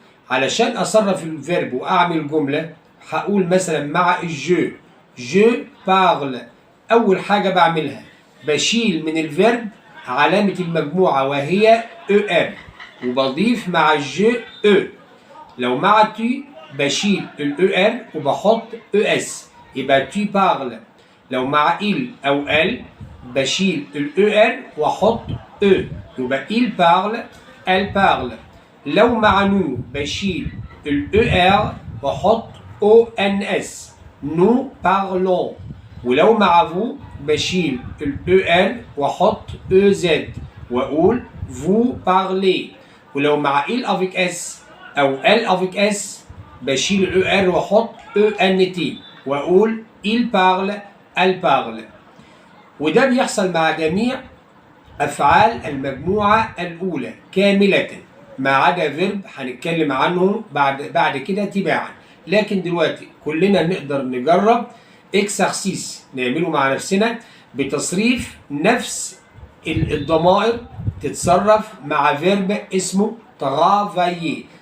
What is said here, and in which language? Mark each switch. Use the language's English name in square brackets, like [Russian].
[Arabic] علشان أصرف الفيرب وأعمل جملة هقول مثلا مع الجو [French] je parle. [Arabic] أول حاجة بعملها بشيل من الفيرب علامة المجموعة وهي ER وبضيف مع الجو E. لو مع tu بشيل ER وبحط ES يبقى [French] tu parles. [Arabic] لو مع il أو elle بشيل ER وأحط E يبقى [French] il parle elle parle. [Arabic] لو مع nous بشيل ER وأحط ONS [French] nous parlons. [Arabic] ولو مع vous بشيل EN وأحط EZ وأقول [French] vous parlez. [Arabic] ولو مع il avec S أو elle avec S بشيل ER وأحط ENT وأقول [French] il parle elle parle. [Arabic] وده بيحصل مع جميع أفعال المجموعة الأولى كاملة ما عدا فيرب هنتكلم عنه بعد كده تباعا. لكن دلوقتي كلنا نقدر نجرب اكسرسيس نعمله مع نفسنا بتصريف نفس الضمائر تتصرف مع فيرب اسمه travailler.